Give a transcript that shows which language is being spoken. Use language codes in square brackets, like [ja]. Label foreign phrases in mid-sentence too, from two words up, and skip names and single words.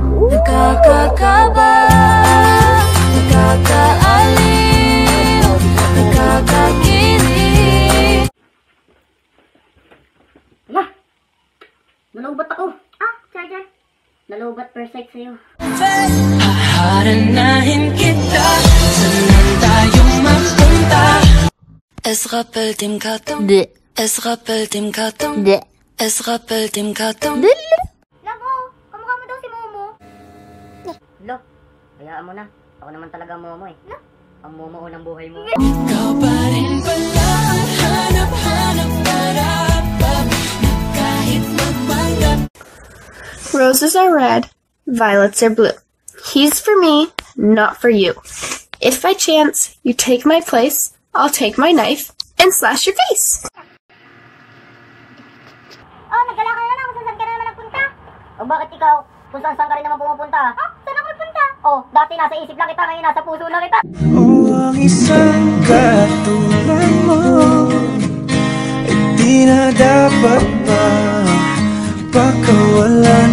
[tl] Nakakakaba, nakakaaliw, nakakakilig. Hala, nalobat ako. Ah, charger. Nalobat [en] per side [tl] sa'yo. Haharanahin kita, saan tayo mapunta? [de] Es rappelt im Karton, es rappelt im Karton, es rappelt im Karton. [tl] Labo, kamukha mo daw si Momo. Lo, hayaan mo na. Ako naman talaga ang momo eh. Ang momo unang buhay mo. Ikaw pa rin pala, hanap-hanap para kahit magpanggap. [en] Roses are red, violets are blue. He's for me, not for you. If by chance you take my place, I'll take my knife and slash your face. [tl] Oh, nagkala ka na lang kung saan ka na naman nagpunta. O bakit ikaw? Kung saan ka rin naman pumupunta? Ah, saan ako nagpunta? Oh, dati nasa isip lang kita, ngayon nasa puso na kita. O ang isang katulad mo ay di na dapat pa pakawalan.